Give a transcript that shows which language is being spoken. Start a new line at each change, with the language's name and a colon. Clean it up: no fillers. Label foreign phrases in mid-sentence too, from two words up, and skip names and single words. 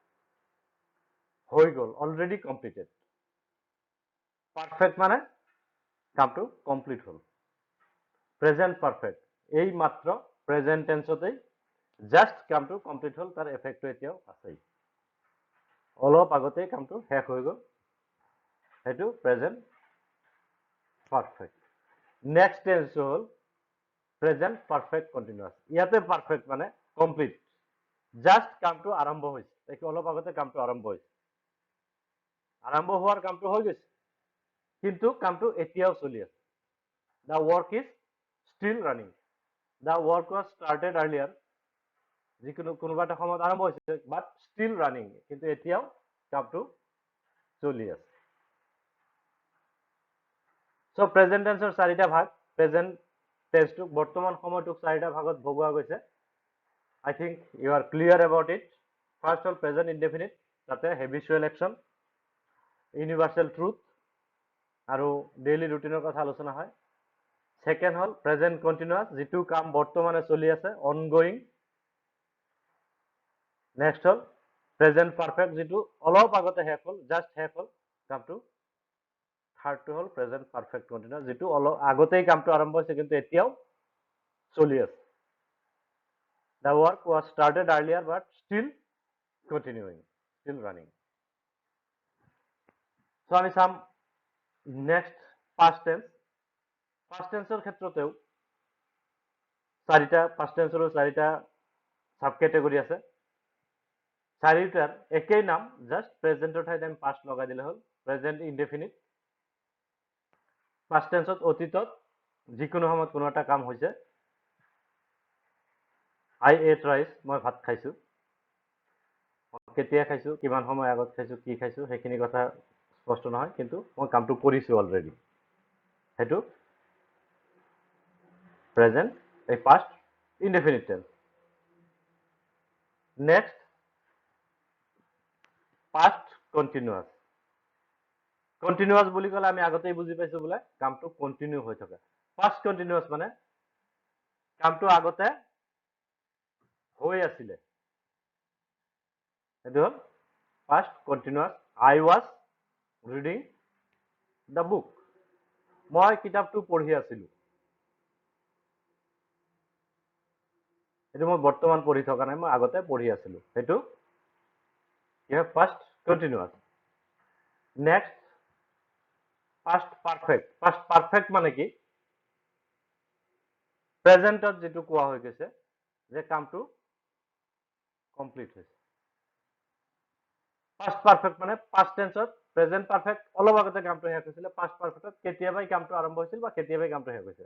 Assamese: হৈ গল
English: already completed perfect
Assamese: মানে কামটো কমপ্লিট হল
English: present perfect
Assamese: এই মাত্ৰ
English: present tenseতেই just
Assamese: কামটো কমপ্লিট হল তাৰ এফেক্টটো এতিয়াও আছে অলপ আগতে কামটো শেষ হৈ গল হেতু প্ৰেজেন্ট
English: perfect next tense
Assamese: হল
English: present perfect continuous
Assamese: ইয়াতে পারফেক্ট মানে
English: complete just
Assamese: কামটো আৰম্ভ হৈছে দেখি অলপ আগতে কামটো আৰম্ভ হৈছে আৰম্ভ হোৱাৰ কামটো হৈ গৈছে কিন্তু কামটো এতিয়াও চলি আছে
English: the work is still running the work was started earlier
Assamese: যিকোনো কোনোবা এটা সময়ত আৰম্ভ হৈছে
English: but still running,
Assamese: কিন্তু এতিয়াও কামটো চলি আছে।
English: so present tenseৰ
Assamese: চাৰিটা ভাগ।
English: present tenseটো
Assamese: বৰ্তমান সময়টোক চাৰিটা ভাগত ভগোৱা গৈছে।
English: I think you are clear about it. First all present indefinite, তাতে habitual action, universal truth আৰু daily routine
Assamese: কথা আলোচনা হয়। Second হল
English: present continuous,
Assamese: যিটো কাম বৰ্তমানে চলি আছে,
English: ongoing. Next হল present perfect,
Assamese: যিটো অলপ আগতে শেষ হল, just শেষ হল কামটো। Third টো হল
English: present perfect continuous,
Assamese: যিটো অলপ আগতেই কামটো আৰম্ভ হৈছে কিন্তু এতিয়াও চলি আছে।
English: The work was started earlier but still continuing, still running. So
Assamese: আমি চাম
English: next past tense. Past tenseৰ
Assamese: ক্ষেত্ৰতেও চাৰিটা
English: past tenseৰ
Assamese: চাৰিটা
English: sub category
Assamese: আছে। চাৰিটাৰ একেই নাম,
English: just presentৰ
Assamese: ঠাইত আমি past লগাই দিলে হ'ল।
English: present indefinite, past tenseত
Assamese: অতীতত যিকোনো সময়ত কোনো এটা কাম হৈছে।
English: I ate rice,
Assamese: মই ভাত খাইছো। কেতিয়া খাইছো, কিমান সময় আগত খাইছো, কি খাইছো সেইখিনি কথা স্পষ্ট নহয়, কিন্তু মই কামটো কৰিছো অলৰেডি, সেইটো প্ৰেজেন্ট এই
English: past indefinite tense. Next past continuous.
Assamese: Continuous বুলি ক'লে আমি আগতেই বুজি পাইছো বোলে কামটো কন্টিনিউ হৈ থাকে।
English: Past continuous
Assamese: মানে কামটো আগতে হৈ আছিলে, এইটো হ'ল
English: past continuous. I was reading the book,
Assamese: মই কিতাপটো পঢ়ি আছিলো। এইটো মই বৰ্তমান পঢ়ি থকা নাই, মই আগতে পঢ়ি আছিলো, সেইটো কি হয়
English: past continuous. Next past perfect. Past perfect
Assamese: মানে কি, প্ৰেজেন্টত যেটো কোৱা হৈ গৈছে যে কামটো কমপ্লিট হৈছে।
English: past perfect
Assamese: মানে
English: past tenseত present perfect
Assamese: অলপ আগতে কামটো শেষ হৈছিল,
English: past perfectত
Assamese: কেতিয়াবাই কামটো আৰম্ভ হৈছিল বা কেতিয়াবাই কামটো শেষ হৈছে।